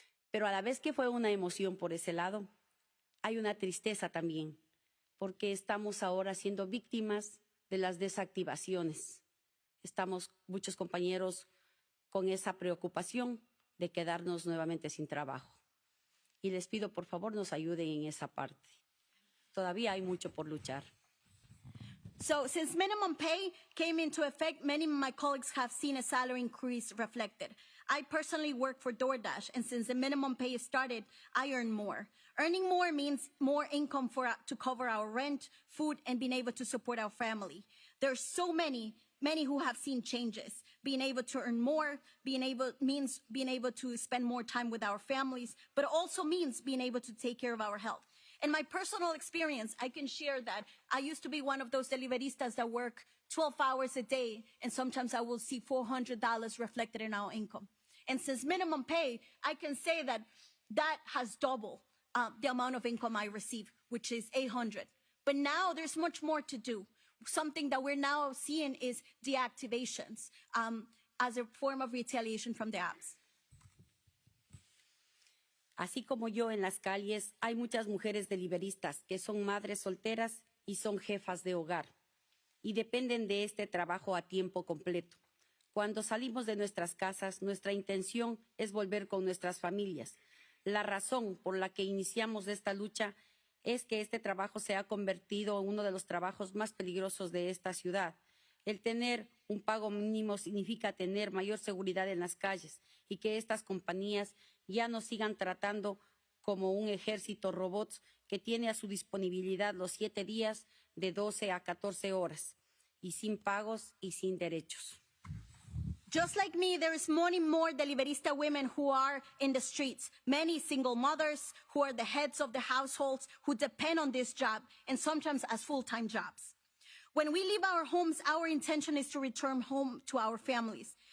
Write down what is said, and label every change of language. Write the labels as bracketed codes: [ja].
[es] Pero a la vez que fue una emoción por ese lado, hay una tristeza también, porque estamos ahora siendo víctimas de las desactivaciones. Estamos muchos compañeros con esa preocupación de quedarnos nuevamente sin trabajo. Y les pido, por favor, nos ayuden en esa parte. Todavía hay mucho por luchar. [en] So since minimum pay came into effect, many of my colleagues have seen a salary increase reflected. I personally work for DoorDash, and since the minimum pay started, I earn more. Earning more means more income to cover our rent, food, and being able to support our family. There's so many who have seen changes. Being able to earn more, means being able to spend more time with our families, but it also means being able to take care of our health. In my personal experience, I can share that I used to be one of those deliveristas that work 12 hours a day, and sometimes I will see $400 reflected in our income. And since minimum pay, I can say that that has doubled the amount of income I receive, which is $800. But now there's much more to do. Something that we're now seeing is deactivations as a form of retaliation from the apps. [es] Así como yo en las calles, hay muchas mujeres deliveristas que son madres solteras y son jefas de hogar y dependen de este trabajo a tiempo completo. Cuando salimos de nuestras casas, nuestra intención es volver con nuestras familias. La razón por la que iniciamos esta lucha es que este trabajo se ha convertido en uno de los trabajos más peligrosos de esta ciudad. El tener un pago mínimo significa tener mayor seguridad en las calles y que estas compañías ya no sigan tratando como un ejército robots que tiene a su disponibilidad los 7 días de 12 a 14 horas y sin pagos y sin derechos. [en] Just like me, there is many more deliverista women who are in the streets, many single mothers who are the heads of the households who depend on this job and sometimes as full-time jobs. When we leave our homes, our intention is to return home to our families.